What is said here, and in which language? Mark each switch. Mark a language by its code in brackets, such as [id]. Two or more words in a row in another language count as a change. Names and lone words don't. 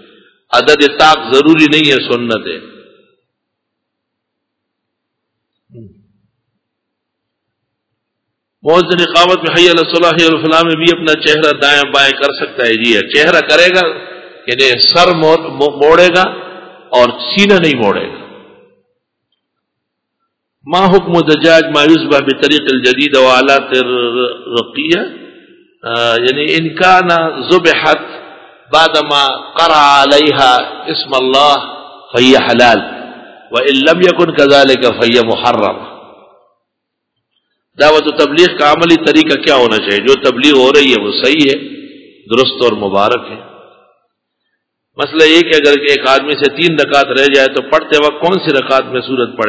[ur] عدد طاق ضروری نہیں ہے، سنت ہے. مؤذن اقامت میں [ar] حی علی الصلاح حی علی الفلاح [ur] میں بھی اپنا چہرہ دائیں بائیں کر سکتا ہے. جی ہے، چہرہ کرے گا یعنی سر موڑے گا اور سینہ نہیں موڑے گا. [ar] ما حکم دجاج ما یذبح بطریق الجدید و آلات الرقیہ، یعنی ان کان ذبحت بعد ما قرأ علیہا اسم اللہ فہی حلال وان لم یکن کذالک فہی محرم. [ur] دعوت و تبلیغ کا عملی طریقہ کیا ہونا چاہیے؟ جو تبلیغ ہو رہی ہے وہ صحیح ہے، درست اور مبارک ہے. مسئلہ یہ کہ اگر ایک آدمی سے 3 رکعت رہ جائے تو پڑھتے وقت کون سی رکعت میں سورت پڑھے؟